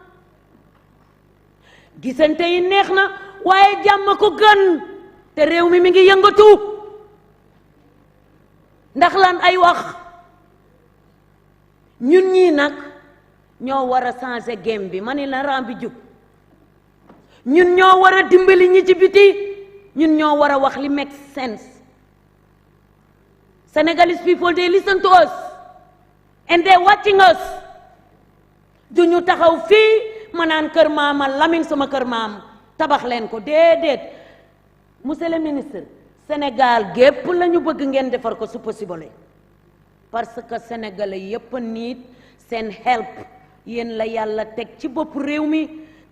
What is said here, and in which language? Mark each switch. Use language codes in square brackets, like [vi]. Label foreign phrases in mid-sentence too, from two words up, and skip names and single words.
[wo] gisante yi neex na waaye jàmm ko gën te réew mi ngi yëngatu ndax lan ay wax ñun ñii nag ñoo war a changer game bi ma ni la ram bi jub ñun ñoo war a dimbali ñi ci biti ñun ñoo war a wax li [en] make sense. Senegalese people, they listen to us and they're watching us. [wo] Du ñu taxaw fii ma naan kër maama Lamine sama kër maam tabax leen ko déedéet [fr] monsieur le ministre [wo] Sénégal gépp la ñu bëgg ngeen defar ko su [fr] possible parce que [wo] sénégalais yépp nit seen help yéen la yàlla teg ci bopp réew mi te